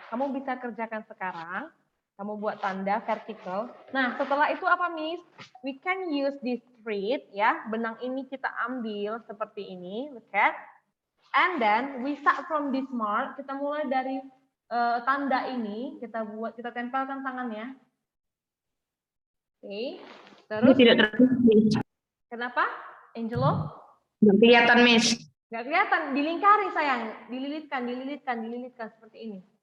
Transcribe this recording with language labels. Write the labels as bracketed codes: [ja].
[id] Kamu bisa kerjakan sekarang. Kamu buat tanda vertikal. Nah, setelah itu apa, [en] Miss? We can use this thread, ya. [id] Benang ini kita ambil seperti ini, [en] look at. And then we start from this mark. [id] Kita mulai dari tanda ini. Kita tempelkan tangannya. Oke. Terus. Tidak terlihat. Kenapa, Angelo? Nggak kelihatan, Miss. Nggak kelihatan, dilingkari sayang, dililitkan seperti ini.